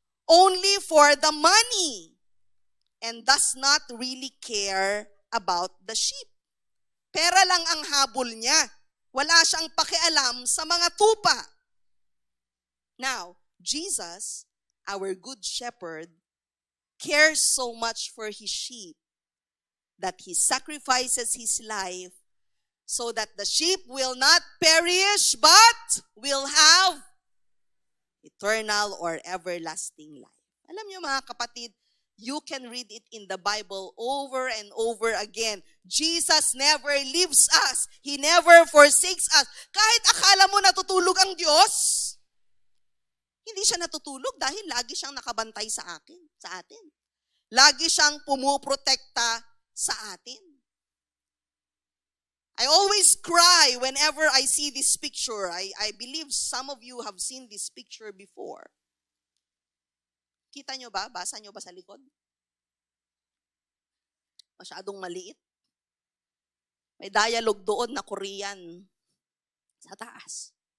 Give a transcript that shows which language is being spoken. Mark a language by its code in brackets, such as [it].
[en] Only for the money and does not really care about the sheep. [tl] Pera lang ang habol niya. Wala siyang pakialam sa mga tupa. [en] Now, Jesus, our good shepherd, cares so much for his sheep that he sacrifices his life so that the sheep will not perish but will have eternal or everlasting life. [tl] Alam niyo mga kapatid, [en] You can read it in the Bible over and over again. Jesus never leaves us. He never forsakes us. [tl] Kahit akala mo natutulog ang Diyos, hindi siya natutulog dahil lagi siyang nakabantay sa atin. Lagi siyang pumuprotekta sa atin. [en] I always cry whenever I see this picture. I believe some of you have seen this picture before. [tl] Kita nyo ba? Basa nyo ba sa likod? Masyadong maliit. May dialogue doon na Korean sa taas.